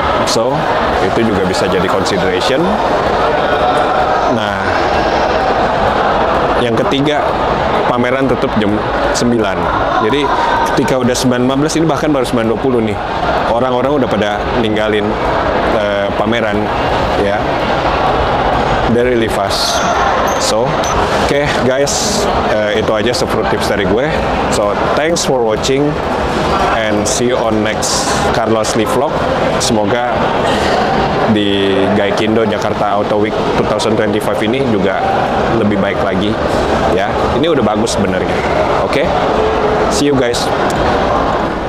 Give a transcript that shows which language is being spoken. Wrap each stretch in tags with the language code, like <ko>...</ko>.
<id>So, itu juga bisa jadi consideration. Nah, yang ketiga, pameran tutup jam 9. Jadi ketika udah 9.15, ini bahkan baru 9.20 nih, orang-orang udah pada ninggalin pameran ya.</id> <en>They're really fast.</en> <id>So, oke guys, itu aja sepuluh tips dari gue.</id> <en>So, thanks for watching and see you on next Carlos Lee vlog.</en> <id>Semoga di Gaikindo Jakarta Auto Week 2025 ini juga lebih baik lagi ya. Ini udah bagus sebenarnya. Oke?</id> <en>See you guys.</en>